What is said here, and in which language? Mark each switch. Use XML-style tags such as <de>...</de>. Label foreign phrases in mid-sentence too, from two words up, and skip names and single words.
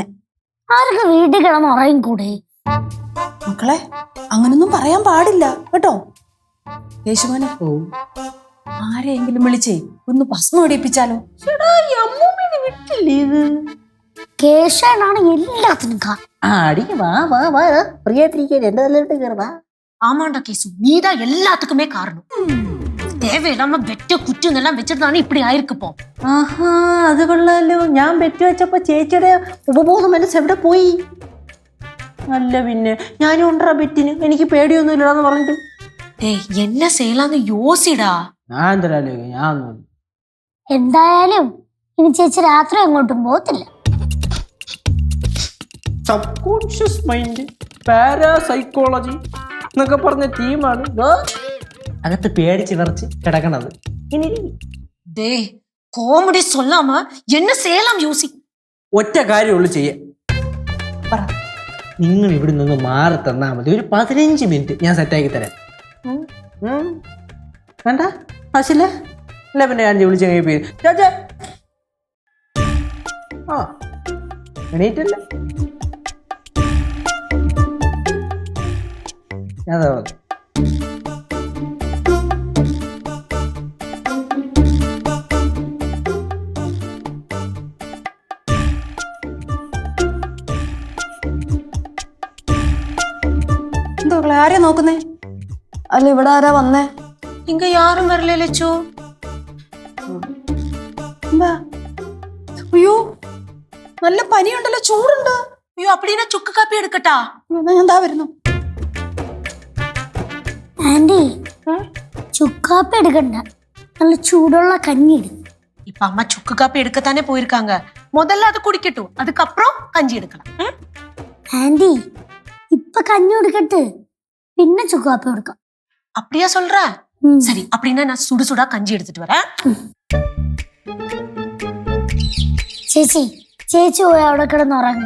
<ml>ആരൊക്കെ വീട്ടിൽ കിടന്ന് ഉറയും കൂടെ. മക്കളെ അങ്ങനൊന്നും പറയാൻ പാടില്ല കേട്ടോ. യേശുമോനെ ആരെയെങ്കിലും വിളിച്ചേ ഒന്ന് ഭസ്മം ഇടിപ്പിച്ചാലോ? കേശാണ് എല്ലാത്തിനും</ml> <ta>ஆமாண்டா கேசு, நீதான் எல்லாத்துக்குமே காரணம். தேவையில்லாம வெட்ட குற்றம் எல்லாம் வச்சிருந்தானே இப்படி ஆயிருக்குப்போ.</ta> <ml>ആഹാ അത് കൊള്ളാലോ. ഞാൻ ബെറ്റ് വെച്ചപ്പോ ചേച്ചിയുടെ ഉപബോധ മനസ്സ് എവിടെ പോയി? അല്ല പിന്നെ ഞാനും ഉണ്ടാ ബെറ്റിന്, എനിക്ക് പേടിയൊന്നും ഇല്ലാന്ന് പറഞ്ഞിട്ട്.</ml> <ta>டேய் என்ன செய்யலாம்னு யோசிடா.</ta> <ml>ഞാൻ എന്തരാലോ ഞാൻ എന്തായാലും ഇനി ചേച്ചി രാത്രി എങ്ങോട്ടും പോകത്തില്ല.</ml> <en>subconscious mind</en> <ml>പാരാസൈക്കോളജി എന്നൊക്കെ പറഞ്ഞ ടീമാണ് അകത്ത് പേടിച്ച് വിറച്ച് കിടക്കണത്. ഇനി</ml> <ta>டேய் காமெடி சொல்லாம என்ன செய்யலாம் யோசி.</ta> <ml>ഒറ്റ കാര്യമുള്ളൂ ചെയ്യാൻ. നിങ്ങൾ ഇവിടെ നിന്ന് മാറി തന്നാൽ മതി. ഒരു 15 മിനിറ്റ് ഞാൻ സെറ്റാക്കി തരാം. വേണ്ട ആശില്ല അല്ല പിന്നെ ഞാൻ വിളിച്ച് പേര് ആ എണീറ്റല്ല അതാ എന്തോ ആരെയാ നോക്കുന്നേ? അല്ല ഇവിടെ ആരാ വന്നേ?</ml> <ta>இங்க யாரும் வரல லட்சோ.</ta> <ml>എന്താ? അയ്യോ നല്ല പനിയുണ്ടല്ലോ, ചൂടുണ്ട്.</ml> <ta>ஐயோ அப்படின்னா சுக்கு காப்பி எடுக்கட்டா?</ta> <ml>ഞാൻ എന്താ വരുന്നു. ആന്റി ചുക്കാപ്പി എടുക്കണ്ട, നല്ല ചൂടുള്ള കഞ്ഞി എടുക്കും.</ml> <ta>இப்ப அம்மா சுக்கு காப்பி எடுக்கத்தானே போயிருக்காங்க. முதல்ல அது குடிக்கட்டும், அதுக்கப்புறம் கஞ்சி எடுக்கலாம்.</ta> <ml>ആന്റി ഇപ്പൊ കഞ്ഞി കൊടുക്കട്ട്, പിന്നെ ചുക്കാപ്പി കൊടുക്കാം.</ml> <ta>அப்படியா சொல்ற? சரி அப்படின்னா நான் சுடு சுடா கஞ்சி எடுத்துட்டு வரேன்.</ta> <ml>ചേച്ചി പോയി അവിടെ കിടന്ന് ഉറങ്ങും.</ml>